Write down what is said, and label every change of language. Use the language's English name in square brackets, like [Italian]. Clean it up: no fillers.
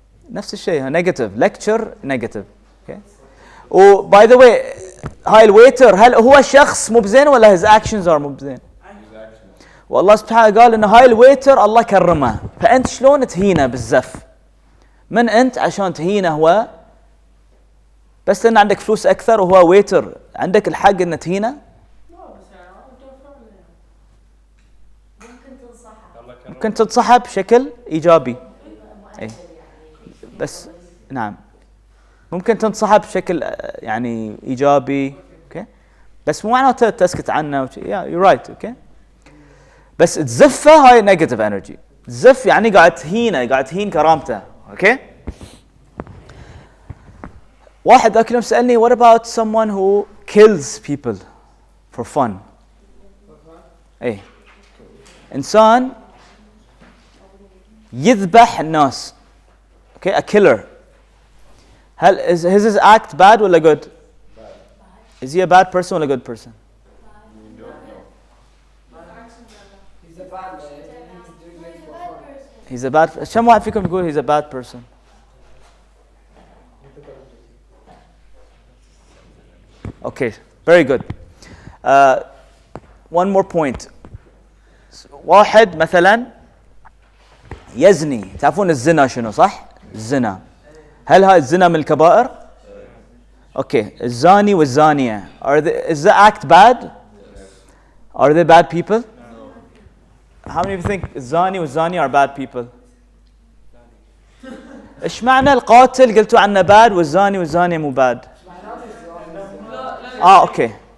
[Arabic] نفس الشيء negative lecture negative. [English] Okay. [Arabic] و by the way هاي الويتر هل هو شخص مو بزين ولا [English] his actions are [Arabic] مو بزين؟ والله سبحانه قال إن هاي الويتر الله كرمه فأنت شلون تهينه بالزف؟ من أنت عشان تهينه هو بس لأن عندك فلوس أكثر وهو ويتر عندك الحق إن تهينه؟ ممكن تنصحها بشكل ايجابي. اي بس نعم ممكن تنصحها بشكل يعني ايجابي، اوكي، بس مو معناته تسكت عنه يو رايت، اوكي. بس تزفه هاي نيجاتيف انرجي. تزف يعني قاعد تهين كرامته، اوكي. واحد ذاك اليوم سألني [English] what about someone who kills people for fun؟ [Arabic] ايه انسان يذبح الناس، اوكي، [English] a killer. هل is his act bad ولا good؟ Is he a bad person ولا good person؟ He's a bad. [Arabic] كم واحد فيكم يقول [English] he's a bad person؟ Okay, very good. One more point. [Arabic] واحد مثلا يزني، تعرفون الزنا شنو صح؟ الزنا. هل هاي الزنا من الكبائر؟ Okay, الزاني والزانية. [English] Is the act bad? Are they bad people? How many of you think [Arabic] الزاني والزانية [English] are bad people? [Arabic] إيش معنى القاتل قلتوا عنه bad والزاني والزانية مو bad؟ اوكي.